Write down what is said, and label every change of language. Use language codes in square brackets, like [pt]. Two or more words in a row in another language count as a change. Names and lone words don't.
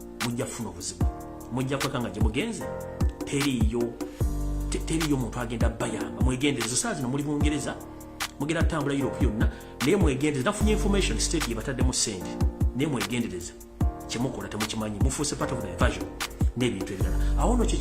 [lg] Mujja kufuna obuzibu. Mujja kweka nga gye mugenze, teriiyo, te-, teriiyo muntu agenda bayamba. Mwegendereze. Saa zino muli Bungereza, mugenda kutambula Europe yonna, naye mwegendereze. Nafunye information state gye bataddemu ssente, naye mwegendereze. Kye mukola temukimanyi, mufuuse [en] part of the invasion [lg] n'ebintu ebirala. Awo nno kye